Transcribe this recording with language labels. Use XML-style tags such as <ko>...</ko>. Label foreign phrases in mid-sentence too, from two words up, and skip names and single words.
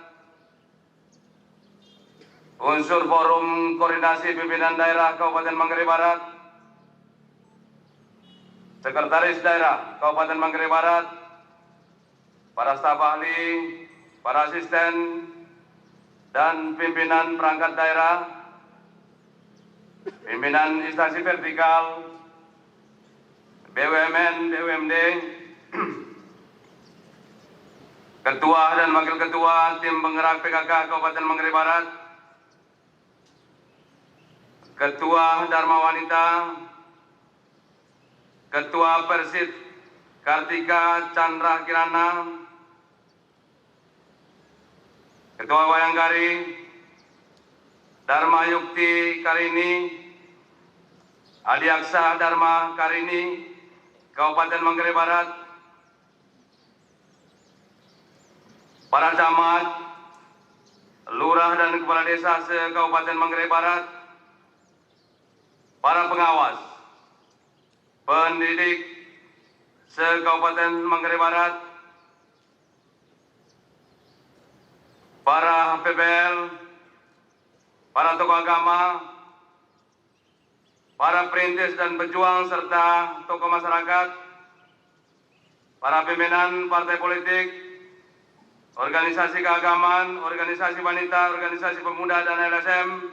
<id>unsur Forum Koordinasi Pimpinan Daerah Kabupaten Manggarai Barat, Sekretaris Daerah Kabupaten Manggarai Barat, para staf ahli, para asisten, dan pimpinan perangkat daerah, pimpinan instansi vertikal, BUMN, BUMD, Ketua dan Wakil Ketua Tim Penggerak PKK Kabupaten Manggarai Barat, Ketua Dharma Wanita, Ketua Persid Kartika Chandra Kirana, Ketua Bayangkari Dharma Yukti Karini, Adiaksa Dharma Karini, Kabupaten Manggarai Barat, para camat, lurah dan kepala desa se-Kabupaten Manggarai Barat, para pengawas, pendidik se-Kabupaten Manggarai Barat, para PPL, para tokoh agama, para perintis dan pejuang serta tokoh masyarakat, para pimpinan partai politik, organisasi keagamaan, organisasi wanita, organisasi pemuda dan LSM,</id>